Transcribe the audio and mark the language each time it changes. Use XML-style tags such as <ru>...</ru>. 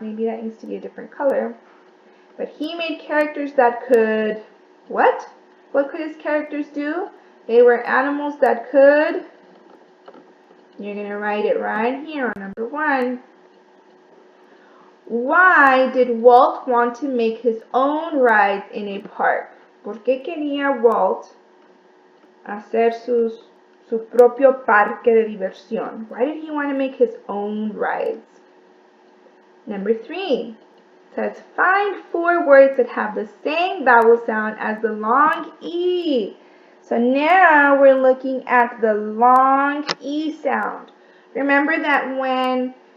<en>Maybe that needs to be a different color. But he made characters that could, what? What could his characters do? They were animals that could, you're going to write it right here on number 1. Why did Walt want to make his own rides in a park?</en> <es>¿Por qué quería Walt hacer su propio parque de diversión?</es> <en>Why did he want to make his own rides? Number 3 says find 4 words that have the same vowel sound as the long E. So now we're looking at the long E sound. Remember that when</en>